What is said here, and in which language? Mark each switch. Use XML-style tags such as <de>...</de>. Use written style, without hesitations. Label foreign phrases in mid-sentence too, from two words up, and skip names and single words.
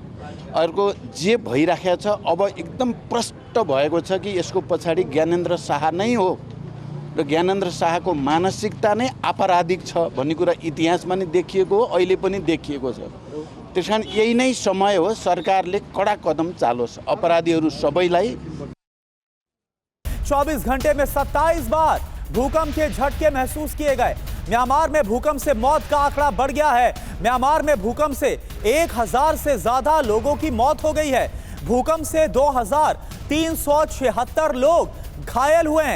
<ne>अर्को जे भइराखेको छ अब एकदम प्रष्ट भएको छ कि यसको पछाडि ज्ञानेन्द्र शाह नै हो र ज्ञानेन्द्र शाहको मानसिकता नै आपराधिक छ भन्ने कुरा इतिहासमा नै देखिएको हो, अहिले पनि देखिएको छ। त्यसकारण यही नै समय हो सरकारले कडा कदम चालोस्, अपराधीहरू सबैलाई।</ne> <hi>24 घंटे में 27 बार भूकंप के झटके महसूस किए गए। म्यांमार में भूकंप से मौत का आंकड़ा बढ़ गया है। म्यांमार में भूकंप से 1000 से ज्यादा लोगों की मौत हो गई है। भूकंप से 2376 लोग घायल हुए हैं।</hi>